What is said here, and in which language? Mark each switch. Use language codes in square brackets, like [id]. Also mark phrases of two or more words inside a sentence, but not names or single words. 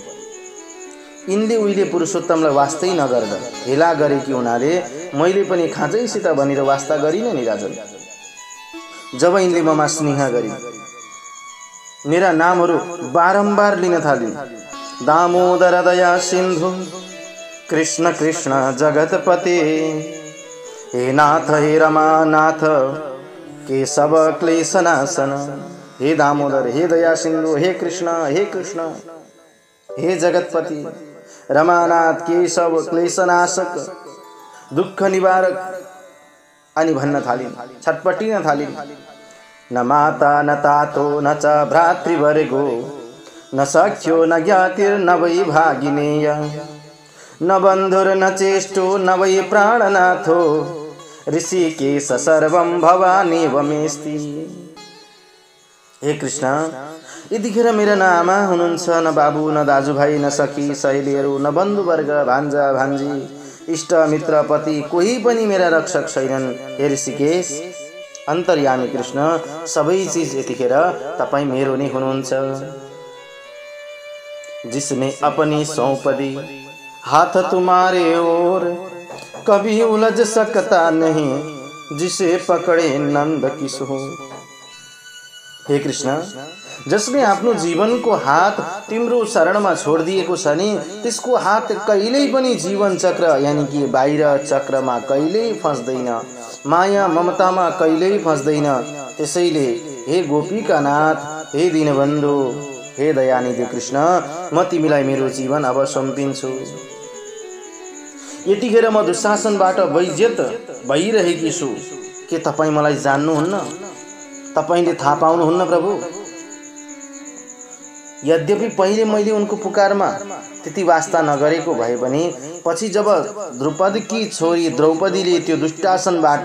[ne] यिनले उहिले पुरुषोत्तमलाई वास्तै नगर्दा हेला गरेकी हुनाले मैले पनि खाँचैसित भनेर वास्ता गरिनँ नि राजन। जब यिनले ममा स्नेह गरी मेरा नामहरू बारम्बार लिन थालिन्, [sa] दामोदर दया सिन्धु कृष्ण कृष्ण जगतपते, हे नाथ हे रमानाथ केशव क्लेशनाशन। [ne] हे दामोदर, हे दया सिन्धु, हे कृष्ण हे जगतपति, रमानाथ केशव क्लेशनाशक, दुःख निवारक अनि भन्न थालिन्, छटपटिन थालिन्। [sa] न माता न तातो न च भ्रातृवर्गो न सख्यो न ज्ञातिर्न वै भागिनेय, न बन्धुर न चेष्टो न वै प्राणनाथो, ऋषिकेश सर्वं भवानेव मेस्ति। हे कृष्ण, [ne] यतिखेर मेरा न आमा हुनुहुन्छ, न बाबु, न दाजुभाइ, न सखी सहेलीहरू, न बन्धुवर्ग, भान्जा भान्जी, इष्ट मित्र पति, कोही पनि मेरा रक्षक छैनन्। हे ऋषिकेश, अन्तर्यामी कृष्ण, सबै चीज यतिखेर तपाईँ मेरो नै हुनुहुन्छ। [hi] जिसने अपनी सौंप दी हाथ तुम्हारे ओर, कभी उलझ सकता नहीं जिसे पकड़े नंद किशोर। हे कृष्ण, [ne] जसले आफ्नो जीवनको हात तिम्रो शरणमा छोडिदिएको छ नि, त्यसको हात कहिल्यै पनि जीवन चक्र यानि कि बाहिर चक्रमा कहिल्यै फस्दैन, माया ममतामा कहिल्यै फस्दैन। त्यसैले हे गोपीका नाथ, हे दीनबन्धु, हे दयानिधि कृष्ण, म तिमीलाई मेरो जीवन अब सुम्पिन्छु। यतिखेर म दुशासनबाट वैज्यत भइरहेकी छु। के तपाईँ मलाई जान्नुहुन्न? तपाईँले थाहा पाउनुहुन्न प्रभु? यद्यपि पहिले मैले उनको पुकारमा त्यति वास्ता नगरेको भए पनि पछि जब द्रौपदीकी छोरी द्रौपदीले त्यो दुष्टासनबाट